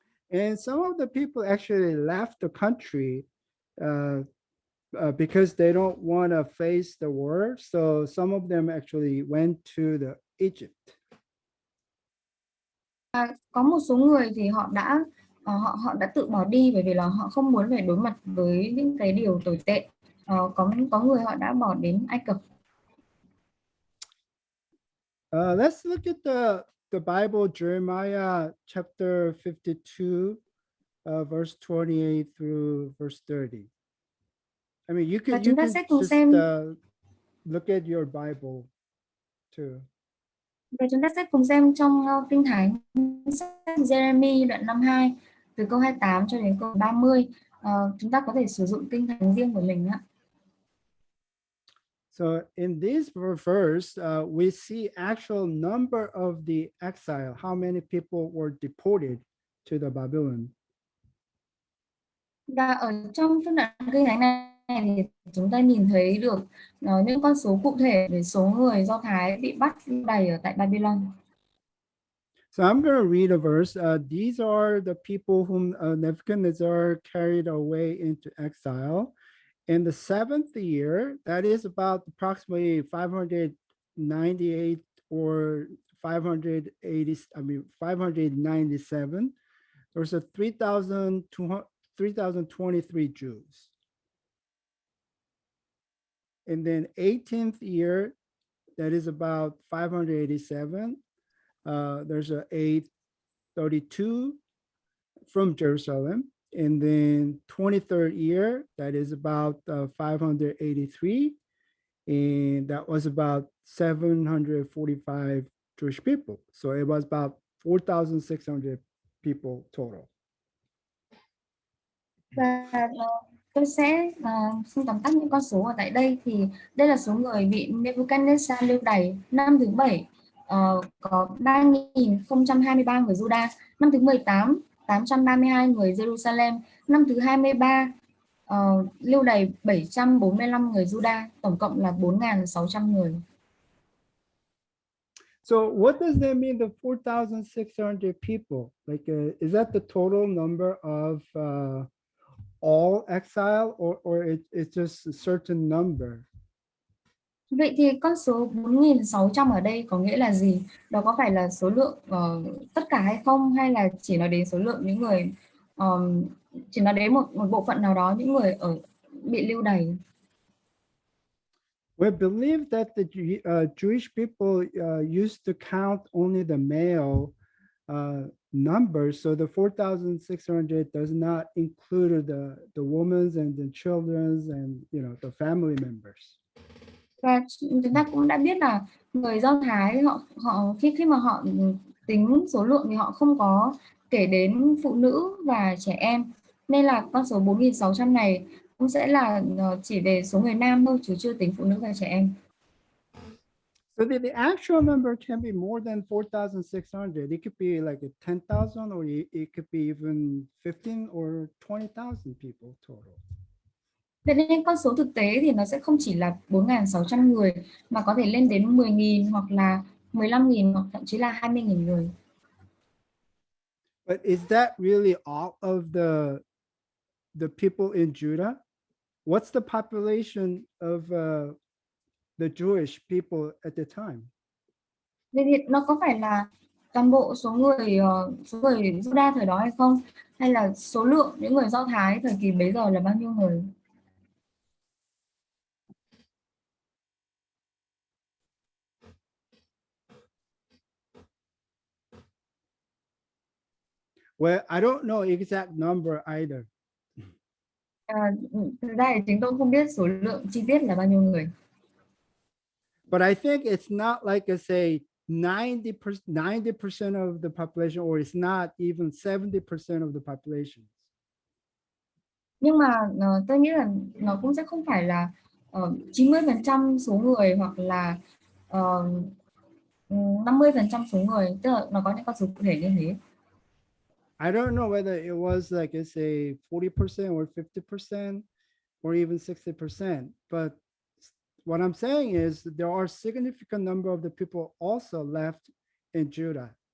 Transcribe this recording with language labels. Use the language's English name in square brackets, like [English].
[English] And some of the people actually left the country because they don't want to face the war. So some of them actually went to the Egypt. [Vietnamese] Có một số người thì họ đã tự bỏ đi bởi vì là họ không muốn phải đối mặt với những cái điều tồi tệ. Có người họ đã bỏ đến Ai Cập. [English] Let's look at the Bible, Jeremiah chapter 52, verse 28 through verse 30. I mean, you [Vietnamese] Và [English] can [Vietnamese] chúng ta sẽ cùng [English] just [Vietnamese] xem [English] look at your Bible too. [Vietnamese] Và chúng ta sẽ cùng xem trong Kinh Thánh sách Jeremy đoạn 52 từ câu 28 cho đến câu 30. Chúng ta có thể sử dụng Kinh Thánh riêng của mình ạ. [English] So in this verse, we see actual number of the exile, how many people were deported to the Babylon. [Vietnamese] Và ở trong phân đoạn Kinh Thánh này thì chúng ta nhìn thấy được những con số cụ thể về số người Do Thái bị bắt lưu đày ở tại Babylon. [English] So I'm going to read a verse. These are the people whom Nebuchadnezzar carried away into exile. In the 7th year, that is about approximately 598 or 597, there's a 3,023 Jews. And then 18th year, that is about 587. There's a 832 from Jerusalem. And then 23rd year, that is about 583. And that was about 745 Jewish people. So it was about 4,600 people total. [Vietnamese] Và tôi sẽ xin tóm tắt những con số ở tại đây. Thì đây là số người bị Nebuchadnezzar lưu đày. Năm thứ 7 có 3.023 người Juda. Năm thứ 18 832 người Jerusalem. Năm thứ 23 lưu đày 745 người Juda. Tổng cộng là 4.600 người. [English] So what does that mean, the 4,600 people? Like, is that the total number of all exile, or it's just a certain number? [Vietnamese] Vậy thì con số 4.600 ở đây có nghĩa là gì? Đó có phải là số lượng tất cả hay không, hay là chỉ nói đến số lượng những người chỉ nói đến một bộ phận nào đó những người bị lưu đày? [English] We believe that the Jewish people used to count only the male numbers, so the 4,600 does not include the women and the children and the family members. [Vietnamese] Và chúng ta cũng đã biết là người Do Thái họ khi mà họ tính số lượng thì họ không có kể đến phụ nữ và trẻ em, nên là con số 4.600 này cũng sẽ là chỉ về số người nam thôi, chứ chưa tính phụ nữ và trẻ em. [English] So the actual number can be more than 4,600. It could be like 10,000, or it could be even 15 or 20,000 people total. [Vietnamese] Vậy nên con số thực tế thì nó sẽ không chỉ là 4.600 người, mà có thể lên đến 10.000 hoặc là 15.000 hoặc thậm chí là 20.000 người. [English] But is that really all of the people in Judah? What's the population of the Jewish people at the time? [Vietnamese] Vậy thì nó có phải là toàn bộ số người Juda thời đó hay không? Hay là số lượng những người Do Thái thời kỳ bấy giờ là bao nhiêu người? [English] Well, I don't know exact number either. [Vietnamese] Thực ra thì chúng tôi không biết số lượng chi tiết là bao nhiêu người. [English] But I think it's not like I say 90% of the population, or it's not even 70% of the population. [Vietnamese] Nhưng mà tôi nghĩ là nó cũng sẽ không phải là 90% số người hoặc là 50% số người, tức là nó có những con số cụ thể như thế. [English] I don't know whether it was like I say 40% or 50% or even 60%, but what I'm saying is there are significant number of the people also left in Judah.